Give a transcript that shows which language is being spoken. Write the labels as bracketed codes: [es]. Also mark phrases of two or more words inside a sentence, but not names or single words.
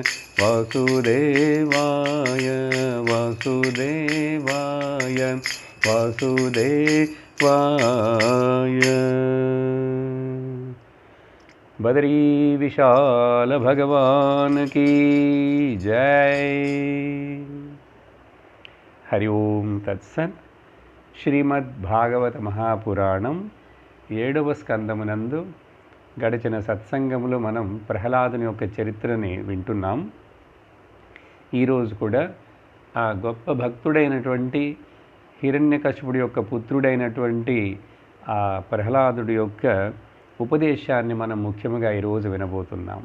[sa] वासुदेवाय वासुदेवाय वासुदेवाय। [hi] बद्री विशाल भगवान की जय। [sa] हरि ओम तत्सत्। [te] శ్రీమద్భాగవత మహాపురాణం 7వ స్కందమునందు గడిచిన సత్సంగములో మనం ప్రహ్లాదుని యొక్క చరిత్రని వింటున్నాం. ఈరోజు కూడా ఆ గొప్ప భక్తుడైనటువంటి హిరణ్యకశిపుడి యొక్క పుత్రుడైనటువంటి ఆ ప్రహ్లాదుడి యొక్క ఉపదేశాన్ని మనం ముఖ్యంగా ఈరోజు వినబోతున్నాం.